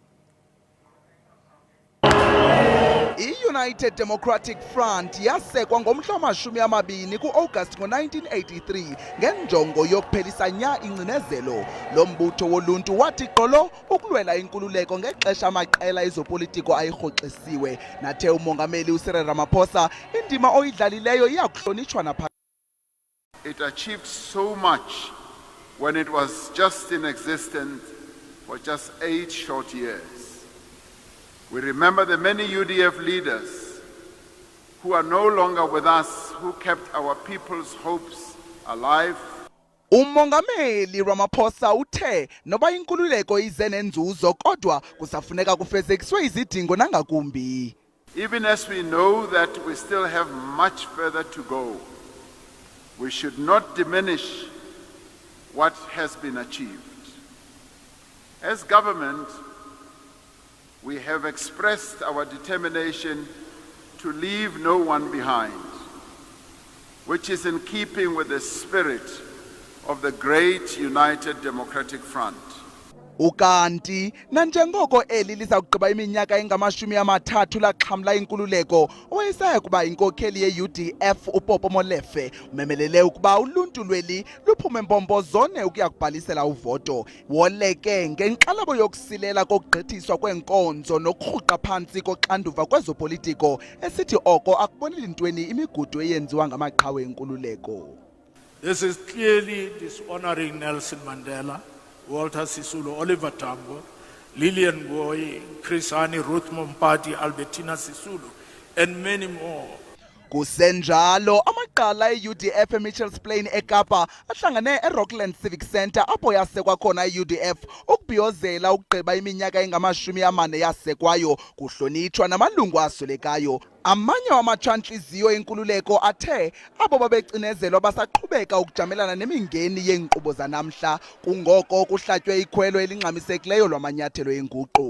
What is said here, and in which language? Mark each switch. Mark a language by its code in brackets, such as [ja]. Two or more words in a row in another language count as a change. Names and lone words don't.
[xh] I-United Democratic Front yasekwa ngomhla wama-20 ku-August ngo-1983 ngenjongo yokuphelisa nya ingcinezelo. Lo mbutho woluntu wathi gqolo ukulwela inkululeko ngexesha amaqela ezopolitiko ayirhoxisiwe. Nathe umongameli uCyril Ramaphosa indima oyidlalileyo iyakuhlonitshwa napha. [en] It achieved so much when it was just in existence for just 8 short years. We remember the many UDF leaders who are no longer with us, who kept our people's hopes alive. [xh] Umongameli Ramaphosa uthe noba inkululeko ize nenzuzo kodwa kusafuneka kufezekiswe izidingo nangakumbi. [en] Even as we know that we still have much further to go, we should not diminish what has been achieved. As government, we have expressed our determination to leave no one behind, which is in keeping with the spirit of the great United Democratic Front. [xh] Ukanti nanjengoko eli liza kugqiba iminyaka engama-30 laxhamla inkululeko, owayesaya kuba inkokheli ye-UDF uPopo Molefe umemelele ukuba uluntu lweli luphume mpompozone ukuya kubhalisela uvoto. Woleke ngenkxalabo yokusilela kokugqithiswa kweenkonzo nokurhuqa phantsi koxanduva kwezopolitiko, esithi oko akuboneli ntweni imigudu eyenziwa ngamaqhawe enkululeko. [en] This is clearly dishonoring Nelson Mandela, Walter Sisulu, Oliver Tambo, Lillian Ngoyi, Chris Hani, Ruth Mompati, Albertina Sisulu, and many more. [xh] Kusenjalo amaqala e-UDF eMitchells Plain eKapa ahlangane eRockland Civic Centre apho yasekwa khona i-UDF ukubhiyozela ukugqiba iminyaka engama-40 yasekwayo kuhlonitshwa namalungu aswelekayo. Amanye wamatshantliziyo enkululeko athe abo babecinezelwa basaqhubeka ukujamelana nemingeni yeenkqubo zanamhla, kungoko kuhlatywe ikhwelo elingxamisekileyo lwamanyathelo enguqu.